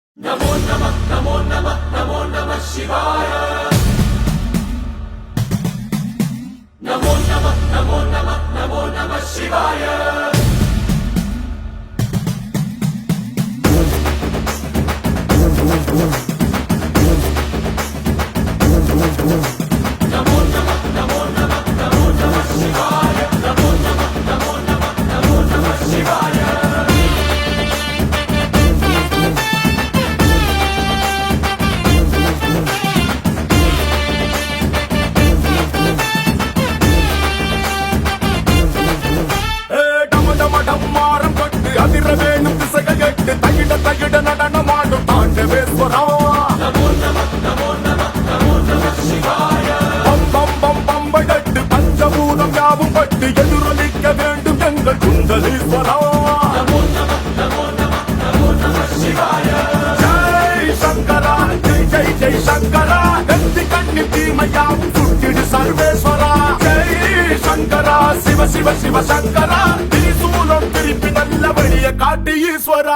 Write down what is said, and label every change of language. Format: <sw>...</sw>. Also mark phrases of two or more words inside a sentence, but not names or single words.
<sa>नमो नमः नमो नमः नमो नमः शिवाय नमो नमः नमो नमः नमो नमः शिवाय नमो नमः नमो नमः नमो नमः शिवाय नमो नमः नमो नमः नमो नमः शिवाय</sa> <ta>டம்மாரம் கொட்டு அதிர வேணும் திசைகள் எட்டு தகிட தகிட நடனமாடும் தாண்டவேஸ்வரா</ta> <sa>नमो नमः नमो नमः नमो नमः शिवाय</sa> <ta>பம் பம் பம் பம்படட்டு பஞ்சபூதம் யாவும் பட்டு எதிரொலிக்க வேண்டும் எங்கள் குண்டலீஸ்வரா</ta> <sa>नमो नमः नमो नमः नमो नमः शिवाय</sa> <ta>ஜெய் சங்கரா ஜெய் ஜெய் ஜெய் சங்கரா கந்தி கண்ணி தீமையாவும் சுட்டிடு சர்வேஸ்வரா ஜெய் சங்கரா சிவ சிவ சிவ சங்கரா திரிசூலம் திருப்பி நல்ல வழிய காட்டு ஈஸ்வரா</ta>